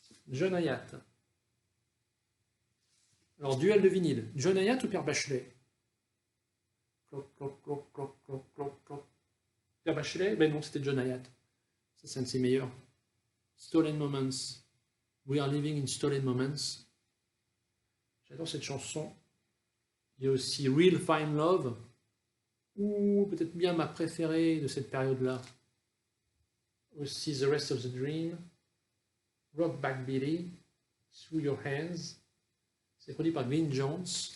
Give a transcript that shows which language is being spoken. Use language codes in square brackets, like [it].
[fr] John Hayat. Alors, duel de vinyle. John Hayat ou Pierre Bachelet? Cloc, cloc, cloc, cloc, cloc, cloc, cloc. Pierre Bachelet? Ben non, c'était John Hayat. Ça, c'est un de ses meilleurs. [en] Stolen Moments. We are living in stolen moments. [fr] J'adore cette chanson. Il y a aussi Real Fine Love. Ou peut-être bien ma préférée de cette période-là. [en] Aussi The Rest of the Dream. Rock Back Billy. [fr] Through Your Hands. C'est produit par Glyn Jones.